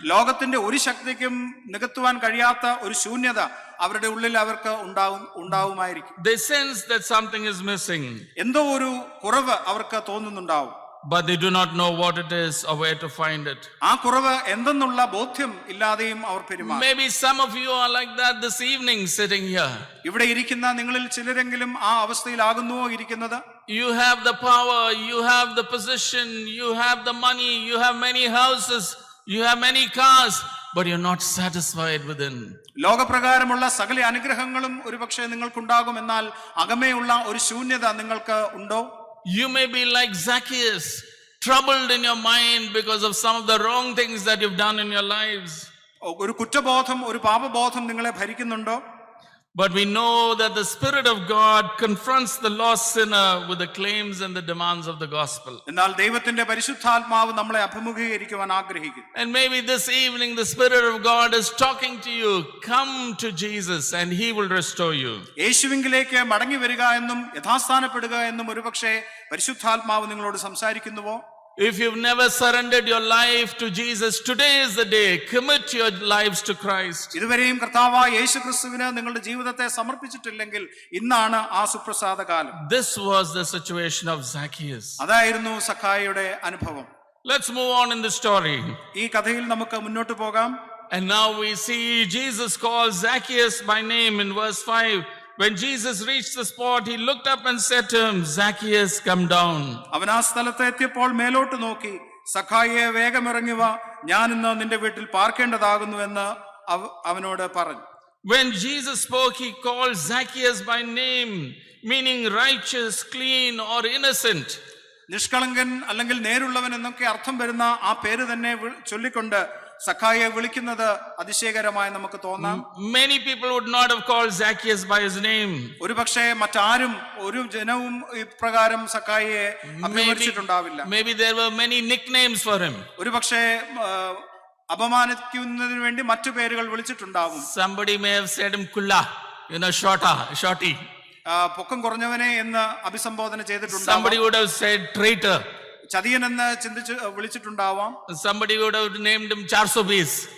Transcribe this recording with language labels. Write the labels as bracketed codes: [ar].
[ml] ലോകത്തിന്റെ ഒരു ശക്തിക്കും നികത്തുവാൻ കഴിയാത്ത ഒരു ശൂന്യത അവരുടെ ഉള്ളിൽ അവർക്ക് ഉണ്ടാവുമായിരിക്കും. [en] They sense that something is missing. [ml] എന്തോ ഒരു കുറവ് അവർക്ക് തോന്നുന്നുണ്ടാവും. [en] But they do not know what it is or where to find it. [ml] ആ കുറവ് എന്തെന്നുള്ള ബോധ്യം ഇല്ലാതെയും അവർ പെരുമാറും. [en] Maybe some of you are like that this evening sitting here. [ml] ഇവിടെ ഇരിക്കുന്ന നിങ്ങളിൽ ചിലരെങ്കിലും ആ അവസ്ഥയിലാകുന്നുവോ ഇരിക്കുന്നത്? [en] You have the power, you have the position, you have the money, you have many houses, you have many cars, but you're not satisfied within. [ml] ലോകപ്രകാരമുള്ള സകല അനുഗ്രഹങ്ങളും ഒരുപക്ഷെ നിങ്ങൾക്കുണ്ടാകും, എന്നാൽ അകമേയുള്ള ഒരു ശൂന്യത നിങ്ങൾക്ക് ഉണ്ടോ? [en] You may be like Zacchaeus, troubled in your mind because of some of the wrong things that you've done in your lives. [ml] ഒരു കുറ്റബോധം, ഒരു പാപബോധം നിങ്ങളെ ഭരിക്കുന്നുണ്ടോ? [en] But we know that the Spirit of God confronts the lost sinner with the claims and the demands of the gospel. [ml] എന്നാൽ ദൈവത്തിന്റെ പരിശുദ്ധാത്മാവ് നമ്മളെ അഭിമുഖീകരിക്കുവാൻ ആഗ്രഹിക്കുന്നു. [en] And maybe this evening the Spirit of God is talking to you, come to Jesus and he will restore you. [ml] യേശുവിങ്കിലേക്ക് മടങ്ങി വരിക എന്നും യഥാസ്ഥാനപ്പെടുക എന്നും ഒരുപക്ഷെ പരിശുദ്ധാത്മാവ് നിങ്ങളോട് സംസാരിക്കുന്നുവോ? [en] If you've never surrendered your life to Jesus, today is the day. Commit your lives to Christ. [ml] ഇതുവരെയും കർത്താവായ യേശുക്രിസ്തുവിന് നിങ്ങളുടെ ജീവിതത്തെ സമർപ്പിച്ചിട്ടില്ലെങ്കിൽ ഇന്നാണ് ആ സുപ്രസാദ കാലം. [en] This was the situation of Zacchaeus. [ml] അതായിരുന്നു സക്കായിയുടെ അനുഭവം. [en] Let's move on in the story. [ml] ഈ കഥയിൽ നമുക്ക് മുന്നോട്ട് പോകാം. [en] And now we see Jesus calls Zacchaeus by name in verse 5. When Jesus reached the spot, he looked up and said to him, Zacchaeus, come down. [ml] അവൻ ആ സ്ഥലത്ത് എത്തിയപ്പോൾ മേലോട്ട് നോക്കി, സഖായിയെ വേഗം ഇറങ്ങി വാ, ഞാൻ ഇന്ന് നിന്റെ വീട്ടിൽ പാർക്കേണ്ടതാകുന്നു എന്ന് അവനോട് പറഞ്ഞു. [en] When Jesus spoke, he called Zacchaeus by name, meaning righteous, clean or innocent. [ml] നിഷ്കളങ്കൻ അല്ലെങ്കിൽ നേരുള്ളവൻ എന്നൊക്കെ അർത്ഥം വരുന്ന ആ പേര് തന്നെ ചൊല്ലിക്കൊണ്ട് സഖായിയെ വിളിക്കുന്നത് അതിശയകരമായി നമുക്ക് തോന്നാം. [en] Many people would not have called Zacchaeus by his name. [ml] ഒരുപക്ഷെ മറ്റാരും ഒരു ജനവും ഇപ്രകാരം സഖായിയെ അഭിമുഖിച്ചിട്ടുണ്ടാവില്ല. [en] Maybe there were many nicknames for him. [ml] ഒരുപക്ഷെ അപമാനിക്കുന്നതിന് വേണ്ടി മറ്റു പേരുകൾ വിളിച്ചിട്ടുണ്ടാവും. [en] Somebody may have said him Kulla, shorty. [ml] പൊക്കം കുറഞ്ഞവനെ എന്ന് അഭിസംബോധന ചെയ്തിട്ടുണ്ടാവും. [en] Somebody would have said traitor. [ml] ചതിയൻ എന്ന് വിളിച്ചിട്ടുണ്ടാവാം. [en] Somebody would have named him 420